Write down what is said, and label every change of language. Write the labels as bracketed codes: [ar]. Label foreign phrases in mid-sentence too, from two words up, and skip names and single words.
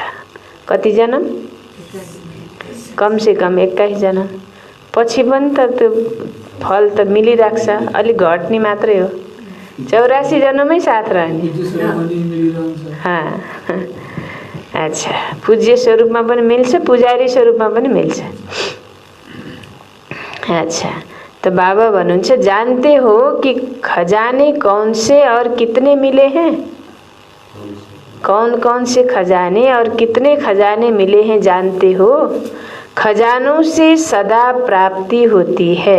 [ne] कति जन्म? [hi] कम से कम 21 जन्म। [ne] पछि पनि त त्यो फल त मिलिरहेको छ, अलि घट्ने मात्रै हो। 84 जन्ममै साथ रहने। अच्छा, पूज्य स्वरूपमा पनि मिल्छ, पुजारी स्वरूपमा पनि मिल्छ। [hi] अच्छा, तो [ne] बाबा भन्नुहुन्छ [hi] जानते हो कि खजाने कौन से और कितने मिले हैं? कौन कौन से खजाने और कितने खजाने मिले हैं जानते हो? खजानों से सदा प्राप्ति होती है।